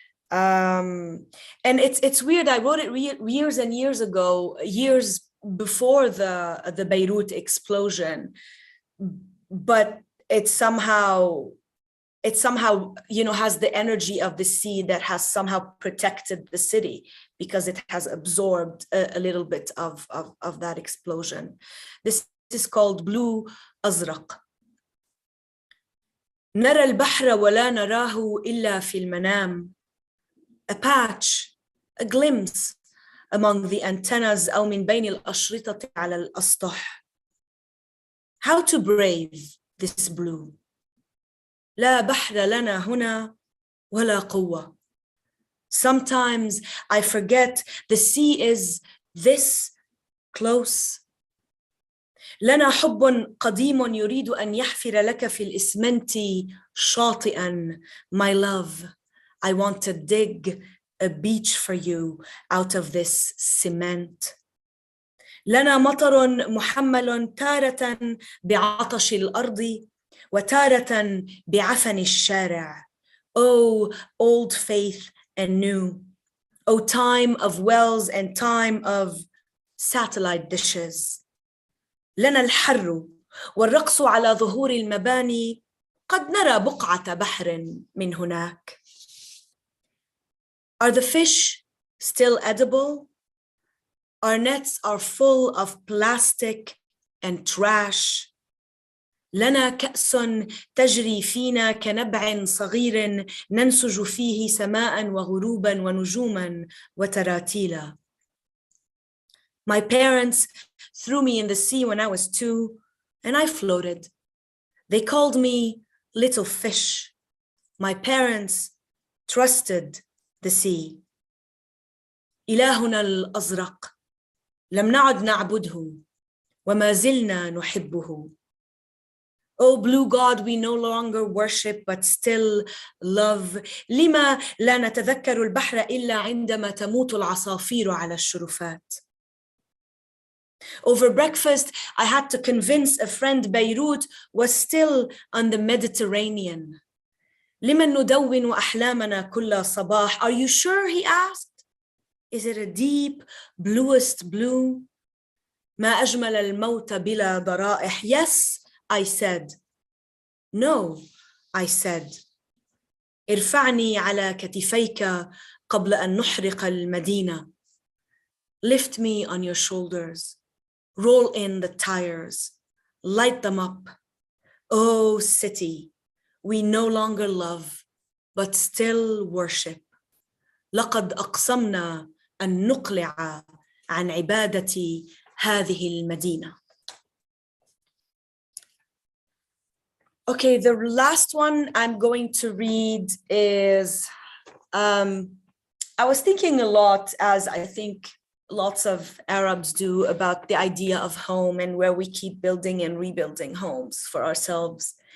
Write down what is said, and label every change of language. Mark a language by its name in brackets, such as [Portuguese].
[English] And it's weird, I wrote it years and years ago, years before the Beirut explosion, but it somehow, you know, has the energy of the sea that has somehow protected the city because it has absorbed a little bit of that explosion. This is called Blue Azzraq. [Arabic] نرى البحر ولا نراه إلا في المنام. A patch, a glimpse among the antennas أو من بين الأشرطة على الأسطح. [English] How to brave this blue? [Arabic] لا بحر لنا هنا ولا قوة. [English] Sometimes I forget the sea is this close. [Arabic] لنا حب قديم يريد أن يحفر لك في الإسمنت شاطئا. [English] My love, I want to dig a beach for you out of this cement. [Arabic] لنا مطر محمل تارة بعطش الأرض وتارة بعفن الشارع. [English] Oh, old faith and new. Oh, time of wells and time of satellite dishes. [Arabic] لنا الحر والرقص على ظهور المباني. قد نرى بقعة بحر من هناك. [English] Are the fish still edible? Our nets are full of plastic and trash. [Arabic] لنا كأس تجري فينا كنبع صغير ننسج فيه سماء وغروبا ونجوما وتراتيلا. [English] My parents threw me in the sea when I was 2, and I floated. They called me little fish. My parents trusted the sea. [Arabic] إلهنا الأزرق لم نعد نعبده وما زلنا نحبه. [English] Oh, blue God, we no longer worship but still love. [Arabic] لما لا نتذكر البحر إلا عندما تموت العصافير على الشرفات. [English] Over breakfast, I had to convince a friend Beirut was still on the Mediterranean. [Arabic] لمن ندون أحلامنا كل صباح? [English] Are you sure? He asked. Is it a deep, bluest blue? [Arabic] ما أجمل الموت بلا ضرائح. [English] Yes, I said. No, I said. [Arabic] ارفعني على كتفيك قبل أن نحرق المدينة. [English] Lift me on your shoulders. Roll in the tires. Light them up. Oh, city, we no longer love, but still worship. [Arabic] لقد أقسمنا أن نقلع عن عبادة هذه المدينة. [English] Okay, the last one I'm going to read is, I was thinking a lot, as I think lots of Arabs do, about the idea of home and where we keep building and rebuilding homes for ourselves.